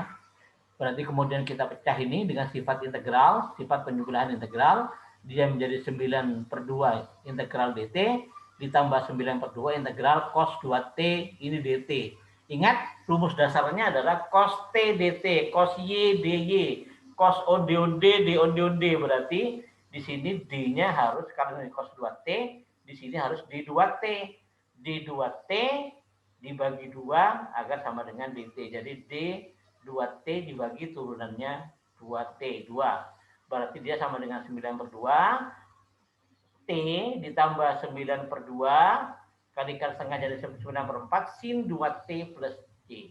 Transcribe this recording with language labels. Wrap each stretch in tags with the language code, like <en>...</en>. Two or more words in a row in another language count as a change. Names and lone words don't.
<id>Berarti kemudian kita pecah ini dengan sifat integral, sifat penjumlahan integral. Dia menjadi 9 per 2 integral dt, ditambah 9 per 2 integral cos 2T ini dt. Ingat, rumus dasarnya adalah cos T dt, cos Y dy. cos onde onde d onde onde, berarti di sini d-nya harus karena ini cos 2t, di sini harus d2t. D2t dibagi 2 agar sama dengan dt. Jadi d2t dibagi turunannya 2t, 2. Berarti dia sama dengan 9/2. T ditambah 9/2 kalikan setengah jadi 9/4 sin 2t plus c.</id>